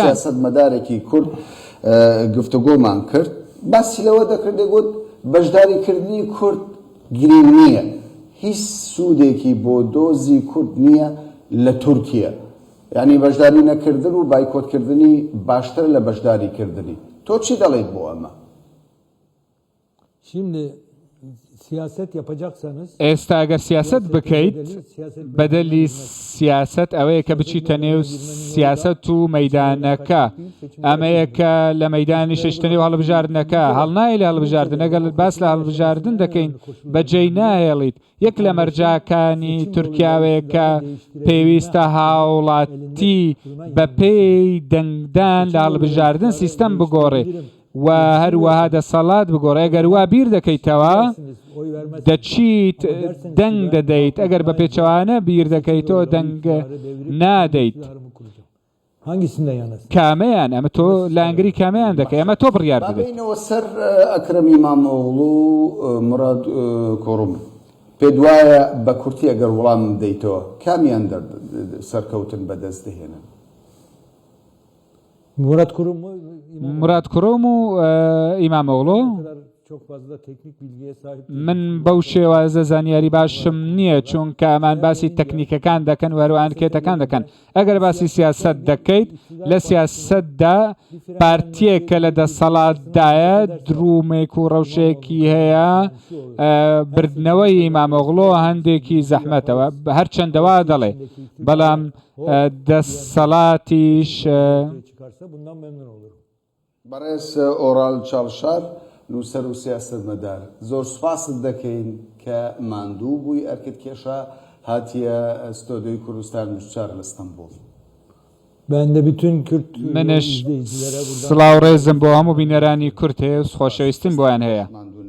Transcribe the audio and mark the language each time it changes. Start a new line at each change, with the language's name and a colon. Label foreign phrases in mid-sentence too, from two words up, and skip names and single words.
Central Kurdish: سیاسەت مەدارێکی کورد گفتوگۆمان کرد باسی لەوە دەکرد دەگوت بەشداریکردنی کورد گرنگ نییە هیچ سوودێکی بۆ دۆزی کورد نییە لە تورکیا یعنی بەشداری نەکردن و بایکۆتکردنی باشتر لە بەشداریکردنی تۆ چی دەڵێیت بۆ ئەمە
Turkish: Şimdi siyaset yapacaksanız
Central Kurdish: ئێستا ئەگەر سیاست بکەیت بەدەلی سیاست ئەوەیە کە بچیتە نێو سیاست و مەیدانەکە ئەمەیەکە لە مەیدانی شەشتنی و هەڵبژاردنەکە هەڵنای لە هەڵبژاردن ئەگەر باس لە هەڵبژاردن دەکەین بەجێی ناهێڵیت یەک لە مەرجاکانی تورکیاوەیەکە پێویستە هاوڵاتی بە پێی دەنگدان لە هەڵبژاردن سیستەم بگۆڕێ و هەروەها دەسەڵات بگۆڕێ ئەگەر وا بیر دەکەیتەوە دەچیت دەنگ دەدەیت ئەگەر بە پێچەوانە بیر دەکەیتەوە دەنگ نادەیت
Turkish: hangisinde yanasın?
Central Kurdish: کامەیان ئەمە تۆ لانگری کامەیان دەکەی ئەمە تۆ بڕیار بدەیت بابینەوە سەر ئەکرەم ئیمامۆغڵو و مراد کۆڕم پێ دوایە بە کورتی ئەگەر وەڵام بدەیتەوە کامیان سەرکەوتن بەدەست دەهێنن
Turkish: Murat Kurum mu?
Central Kurdish: مراد کوڕۆم و ئیمامۆغڵۆ
Turkish: Çok fazla teknik bilgiye sahip.
Central Kurdish: من بەو شێوازە زانیاری باشم نییە چونکە ئەمان باسی تەکنیکەکان دەکەن و هەروەها کێتەکان دەکەن ئەگەر باسی سیاست دەکەیت لە سیاستدا پارتیەکە لە دەسەڵاتدایە درومێک و ڕەوشەیەکی هەیە بردنەوەی ئیمامۆغڵۆ هەندێکی زەحمەتەوە هەرچەندەوا دەڵێ بەڵام دەسەڵاتیش
Turkish: Çıkarsa bundan memnun olurum.
Central Kurdish: بەڕێز ئۆڕال چاڵشار نووسەر و سیاست مەدار زۆر سوپاست دەکەین کە ماندوو بووی ئەرکت کێشە هاتیە ئەستۆدیۆی کوردستان نووسار لە ئەستەمبوڵ
Turkish: Ben de bütün Kürt
Central Kurdish: منش
Turkish: izleyicilere buradan
Central Kurdish: سڵاو ڕێزم بۆ هەموو بینەرانی کورد هەیە و خۆشەویستیم بۆیان هەیە